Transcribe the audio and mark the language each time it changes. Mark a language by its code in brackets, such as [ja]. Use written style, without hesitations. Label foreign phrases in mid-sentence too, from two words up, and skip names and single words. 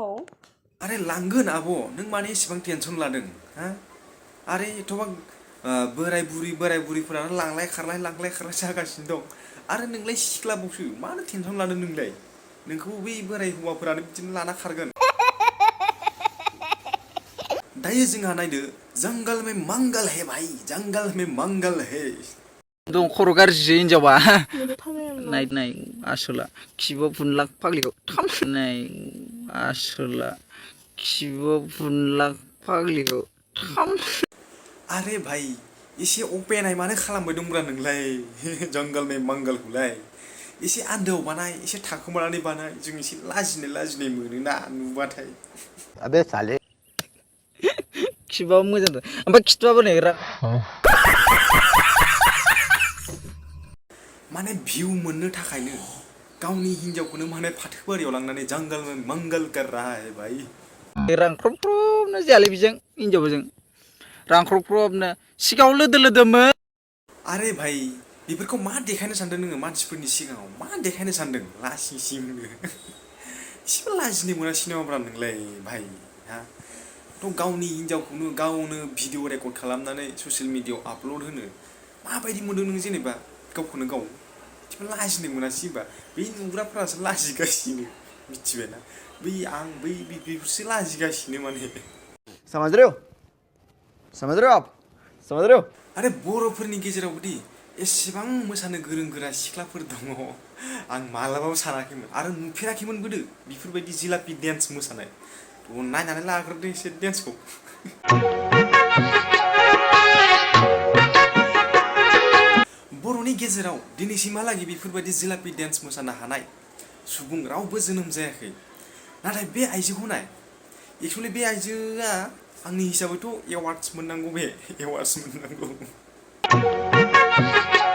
[brx] आरे लांगोन आब' नों माने एसेबां टेनसन लादों हा आरे एथ'बां बोराय बुरिफोरानो लांलाय खारलाय जागासिनो दं आरो नोंलाय सिख्लाबावसो मानो टेनसन लादों नोंलाय नोंखौ बै बोराय हौवाफोरानो बिदिनो लाना खारगोन दायो जोंहा नायदो [hi] जंगल में मंगल है भाई जंगल में मंगल है [brx] दं खर' गाज्रि हिनजावा नाय आसोला खिबुआव फुनलाक फाग्लिखौ थाम नाय आसोला खिबुआव फुनलाक फाग्लिखौ थाम आरे भाई एसे अपेनाय मानो खालामबाय दंब्रा नोंलाय [hi] जंगल में [brx] मंगलखौलाय एसे आन्दोआव बानाय एसे थाखोमानानै बानाय जों एसे लाजिनाय मोनोना नुबाथाय [hi] अबे साले [brx] खिबुआव मोजां ओमफ्राय खिथुआबो नै माने भिउ मोननो थाखायनो गावनि हिन्जावखौनो माने फाथोबारियाव लांनानै [hi] जंगल में मंगल कर रहा है भाई [brx] रांख्रबख्रबनो जायालै बेजों हिनजावजों रांख्रबख्रबनो सिगाङाव लोदोमोन आरे भाई बेफोरखौ मा देखायनो सानदों नोङो मानसिफोरनि सिगाङाव मा देखायनो सानदों लासिंसिंनो एसेबो लाजिनो मोनासै नामाब्रा नोंलाय भाई हा थ' गावनि हिन्जावखौनो गावनो [en] video record [brx] खालामनानै ससियेल मिडियायाव आपल'ड होनो माबायदि मोनदों नों जेनेबा गावखौनो गाव एसेबो लाजिनो मोनासै होनबा बै नुग्राफोरासो लाजिगासिनो मिथिबायना बै बेफोरसो लाजिगासिनो माने [hi] समझ रहे हो आप [brx] आरे बर'फोरनि गेजेरावबोदि एसेबां मोसानो गोरों गोरा सिख्लाफोर दङ आं मालाबाबो सानाखैमोन आरो नुफेराखैमोनबोदो बेफोरबायदि जिलापि डेन्स मोसानाय नायनानै लाग्रोदो एसे डेन्सखौ बर'नि गेजेराव दिनैसिमहालागै बेफोरबायदि जिलापि डेन्स मोसानो हानाय सुबुं रावबो जोनोम जायाखै नाथाय बे आइजोखौ नाय एक्सुवेलि बे आइजोआ आंनि हिसाबैथ' एवार्डस मोननांगौ